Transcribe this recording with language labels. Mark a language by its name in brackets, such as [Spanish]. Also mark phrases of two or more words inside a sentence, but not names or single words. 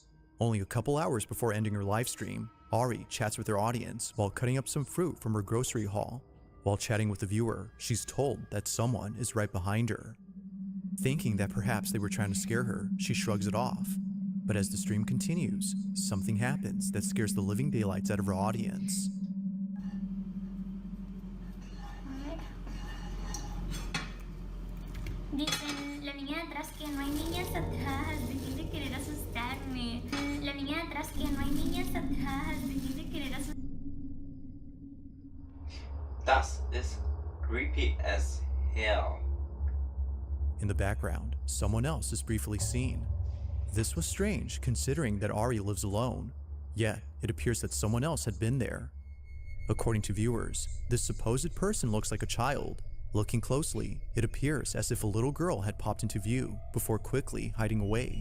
[English] Only a couple hours before ending her live stream, Ari chats with her audience while cutting up some fruit from her grocery haul. While chatting with the viewer, she's told that someone is right behind her. Thinking that perhaps they were trying to scare her, she shrugs it off. But as the stream continues, something happens that scares the living daylights out of her audience. [Spanish] Dicen, la niña de atrás que no hay niñas atrás, dejé de querer asustarme. La niña de atrás que no hay niñas atrás, dejé de querer asustarme. [German] Das ist [English] creepy as hell. In the background, someone else is briefly seen. This was strange considering that Ari lives alone, yet it appears that someone else had been there. According to viewers, this supposed person looks like a child. Looking closely, it appears as if a little girl had popped into view before quickly hiding away.